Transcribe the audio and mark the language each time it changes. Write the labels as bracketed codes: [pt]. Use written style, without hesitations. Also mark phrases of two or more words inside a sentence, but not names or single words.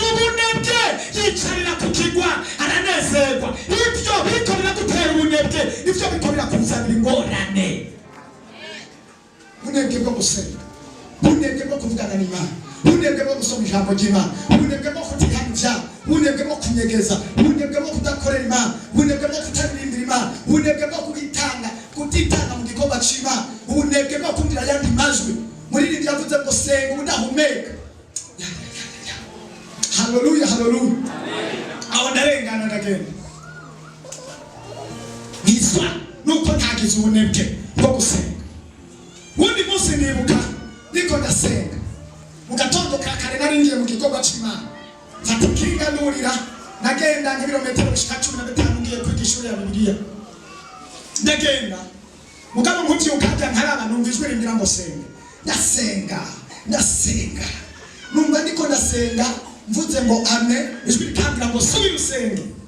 [rn] ubunebwe yicarira ku kigwa aranezerwa ibyo bikorera gutera ubunebwe ibyo bikorera kuzanira ingorane bunebwe bwo gusenga bunebwe bwo kuvugana n'Imana bunebwe bwo gusoma ijambo ry'Imana bunebwe bwo kutikanja bunebwe bwo kunyegeza bunebwe bwo kudakorera Imana bunebwe bwo kutaririmbira Imana bunebwe bwo kutitanga mu gikorwa cy'Imana bunebwe bwo kumvira yandi majwi muri rindi yavuze ngo senga ubudahumeka. Haleluya haleluya aho ndarengana ndagenda niswa nuko ntagize ubunebwe bwo gusenga. Undi munsi nibuka niko ndasenga mu gatondo ka kare nari ngiye mu gikorwa cy'Imana mfata ikinga nurira nagenda nk'ibirometero bishika 15 ngiye kwiga ishuri ya Bibiliya ndagenda mugabo nkuti ukajya ntaraba numva ijwi rimbira ngo senga ndasenga numva niko ndasenga mvuze ngo amen ijwi rikambira ngo subira usenge